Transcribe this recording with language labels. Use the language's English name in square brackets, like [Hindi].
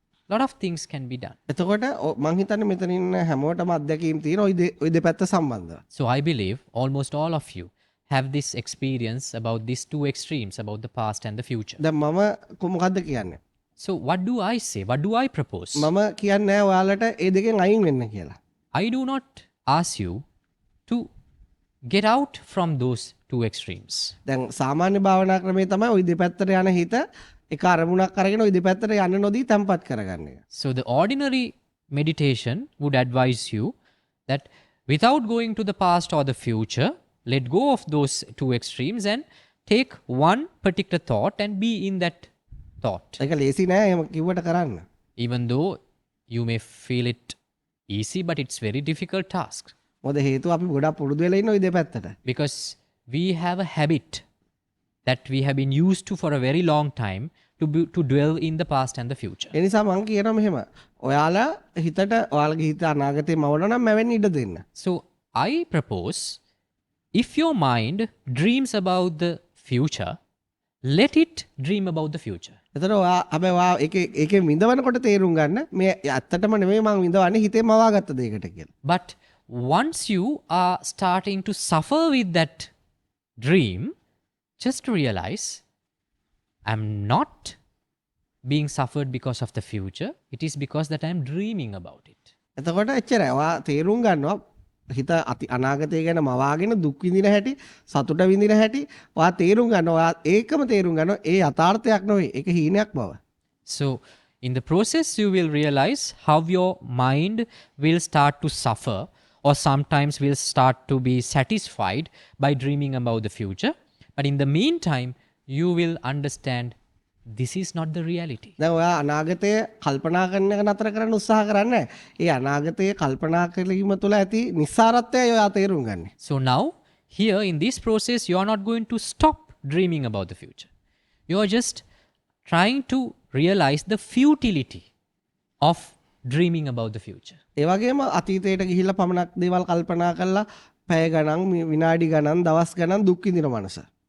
[English] Lot of things can be done. [Sinhala] එතකොට මං හිතන්නේ මෙතන ඉන්න හැමෝටම අත්දැකීම් තියෙන ওই දෙපැත්ත සම්බන්ධව. [English] So, I believe almost all of you have this experience about these two extremes, about the past and the future. [Sinhala] දැන් මම මොකද්ද කියන්නේ? [English] So, what do I say? What do I propose? [Sinhala] මම කියන්නේ නැහැ ඔයාලට ඒ දෙකෙන් අයින් වෙන්න කියලා. [English] I do not ask you to get out from those two extremes. [Sinhala] දැන් සාමාන්‍ය භාවනා ක්‍රමේ තමයි ওই දෙපැත්තට යන හිත එක අරමුණක් අරගෙන ওই දෙපැත්තට යන්න නොදී තැම්පත් කරගන්න එක. [English] So, the ordinary meditation would advise you that without going to the past or the future, let go of those two extremes and take one particular thought and be in that thought. [Sinhala] ඒක ලේසි නෑ එහෙම කිව්වට කරන්න. [English] Even though you may feel it easy, but it's very difficult task [Sinhala] මොකද හේතුව අපි ගොඩක් පුරුදු වෙලා ඉන්න ওই දෙපැත්තට. [English] because we have a habit that we have been used to for a very long time to dwell in the past and the future. [Sinhala] ඒ නිසා මම කියනවා මෙහෙම. ඔයාලා හිතට ඔයාලගේ හිත අනාගතේ මවනවා නම් මැවෙන්න ඉඩ දෙන්න. [English] So I propose, if your mind dreams about the future, let it dream about the future. [Sinhala] එතකොට ඔයා හැබැයි ඔයා ඒකේ විඳවනකොට තේරුම් ගන්න මේ ඇත්තටම නෙමෙයි මම විඳවන්නේ හිතේ මවාගත්ත දෙයකට කියලා. [English] But once you are starting to suffer with that dream, just realize I'm not being suffered because of the future. It is because that I'm dreaming about it. [Sinhala] එතකොට එච්චරයි. ඔයා තේරුම් ගන්නවා හිත අනාගතය ගැන මවාගෙන දුක් විඳින හැටි, සතුට විඳින හැටි ඔයා තේරුම් ගන්නවා. ඔයා ඒකම තේරුම් ගන්නවා. ඒ යථාර්ථයක් නෙවෙයි. ඒක හීනයක් බව. [English] So, in the process, you will realize how your mind will start to suffer, or sometimes will start to be satisfied by dreaming about the future. But in the meantime, you will understand this is not the reality. [Sinhala] දැන් ඔයා අනාගතය කල්පනා කරන එක නතර කරන්න උත්සාහ කරන්නේ නැහැ. ඒ අනාගතය කල්පනා කිරීම තුළ ඇති නිස්සාරත්වය ඔයා තේරුම් ගන්න. [English] So now, here in this process, you are not going to stop dreaming about the future. You are just trying to realize the futility of dreaming about the future. [Sinhala] ඒ වගේම අතීතයට ගිහිල්ලා පමණක් දේවල් කල්පනා කරලා පැය ගණන්, විනාඩි ගණන්, දවස් ගණන් දුක් විඳින මනස.